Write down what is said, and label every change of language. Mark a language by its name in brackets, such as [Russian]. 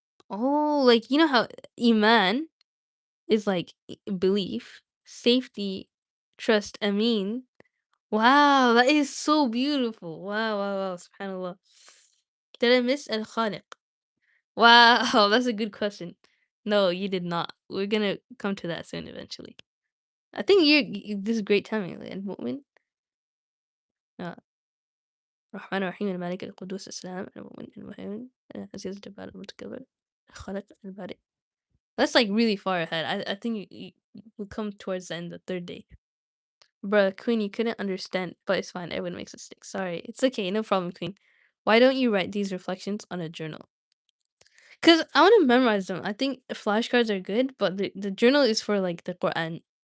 [English] Oh, like you know how Iman is like belief, safety, trust, Amin. Wow, that is so beautiful. Wow, wow, wow, subhanAllah. Did I miss Al Khaliq? Wow, that's a good question. No, you did not. We're gonna come to that soon eventually. I think this is great timing. Like, [Arabic] المؤمن الرحمن الرحيم الملك القدوس السلام المؤمن المهيمن العزيز الجبار المتكبر الخالق البارئ. [English] That's like really far ahead. I think we come towards the end the third day. Bruh, Queen, you couldn't understand, but it's fine. Everyone makes mistakes. Sorry. It's okay. No problem, Queen. Why don't you write these reflections on a journal? Cause I wanna memorize them. I think flashcards are good, but the journal is for, like, the Qur'an.